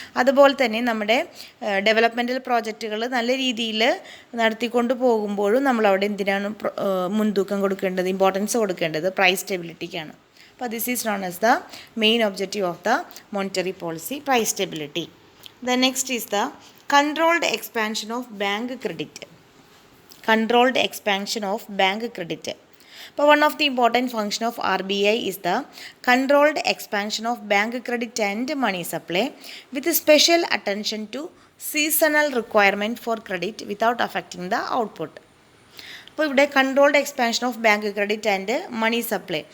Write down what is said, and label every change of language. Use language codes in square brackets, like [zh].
[ml] അതുപോലെ തന്നെ നമ്മുടെ ഡെവലപ്മെൻറ്റൽ പ്രോജക്റ്റുകൾ നല്ല രീതിയിൽ നടത്തിക്കൊണ്ട് പോകുമ്പോഴും നമ്മളവിടെ എന്തിനാണ് മുൻതൂക്കം കൊടുക്കേണ്ടത്, ഇമ്പോർട്ടൻസ് കൊടുക്കേണ്ടത് പ്രൈസ് സ്റ്റെബിലിറ്റിക്കാണ്. [en] അപ്പോൾ this is known as the main objective of the monetary policy, price സ്റ്റെബിലിറ്റി. The next is the controlled expansion of bank credit. Controlled expansion of bank credit. But one of the important function of RBI is the controlled expansion of bank credit and money supply with special attention to seasonal requirement for credit without affecting the output. [ml] അപ്പോൾ ഇവിടെ [en] Controlled expansion of bank credit and money supply.